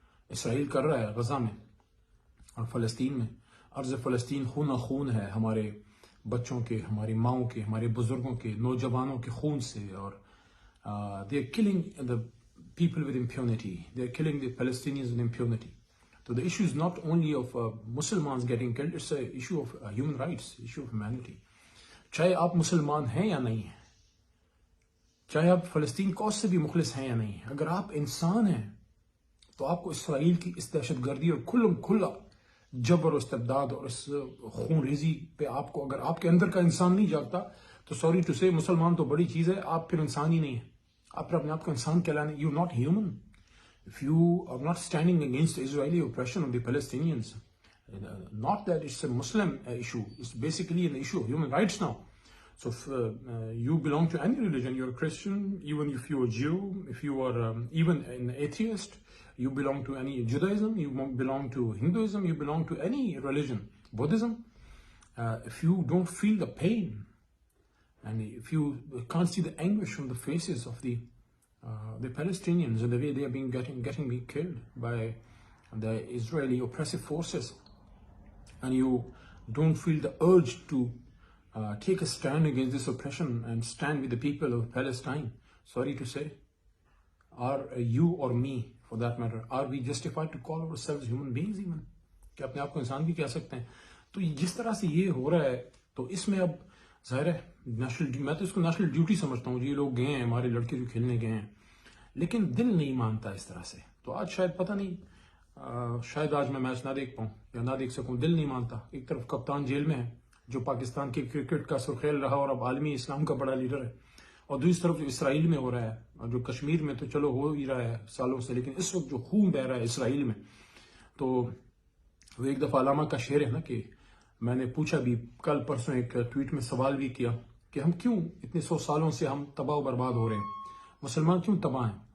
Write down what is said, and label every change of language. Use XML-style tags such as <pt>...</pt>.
<ur>اسرائیل کر رہا ہے غزہ میں اور فلسطین میں، ارض فلسطین خون خون ہے، ہمارے بچوں کے، ہماری ماؤں کے، ہمارے بزرگوں کے، نوجوانوں کے خون سے، اور</ur> <en>they are killing the people with impunity, they are killing the Palestinians with impunity. So the issue is not only of Muslims getting killed, it's an issue of human rights, issue of humanity.</en> <ur>چاہے آپ مسلمان ہیں یا نہیں ہیں، چاہے آپ فلسطین کوس سے بھی مخلص ہیں یا نہیں ہیں، اگر آپ انسان ہیں تو آپ کو اسرائیل کی اس دہشت گردی اور کھلا جبر و استبداد اور اس خون ریزی پہ آپ کو، اگر آپ کے اندر کا انسان نہیں جاگتا تو</ur> <en>sorry to say,</en> <ur>مسلمان تو بڑی چیز ہے، آپ پھر انسان ہی نہیں ہیں۔ آپ پھر اپنے آپ کو انسان کہلانے،</ur> <en>You not human if you are not standing against the Israeli oppression of the Palestinians. Not that it's a Muslim issue, it's basically an issue of human rights now. So if you belong to any religion, you're a Christian, even if you're a Jew, if you are even an atheist, you belong to any Judaism, you belong to Hinduism, you belong to any religion, Buddhism, if you don't feel the pain, and if you can't see the anguish on the faces of the Palestinians and the way they are getting killed by the Israeli oppressive forces, and you don't feel the urge to take a stand against this oppression and stand with the people of Palestine, sorry to say, are you or me, for that matter, are we justified to call ourselves human beings even?</en> <ur>کہ اپنے آپ کو انسان بھی کہہ سکتے ہیں؟ تو جس طرح سے یہ ہو رہا ہے تو اس میں اب ظاہر ہے میں تو اس کو نیشنل ڈیوٹی سمجھتا ہوں، یہ لوگ گئے ہیں، ہمارے لڑکے جو کھیلنے گئے ہیں، لیکن دل نہیں مانتا اس طرح سے۔ تو آج شاید پتہ نہیں، شاید آج میں میچ نہ دیکھ پاؤں یا نہ دیکھ سکوں، دل نہیں مانتا۔ ایک طرف کپتان جیل میں ہے جو پاکستان کے کرکٹ کا سرخیل رہا اور اب عالمی اسلام کا بڑا لیڈر ہے، اور دوسری طرف جو اسرائیل میں ہو رہا ہے، اور جو کشمیر میں تو چلو ہو ہی رہا ہے سالوں سے، لیکن اس وقت جو خون بہہ رہا ہے اسرائیل میں، تو وہ ایک دفعہ علامہ کا شعر ہے نا، کہ میں نے پوچھا بھی کل پرسوں ایک ٹویٹ میں سوال بھی کیا کہ ہم کیوں اتنے 100 سالوں سے ہم تباہ و برباد ہو رہے ہیں، مسلمان کیوں تباہ ہیں؟</ur>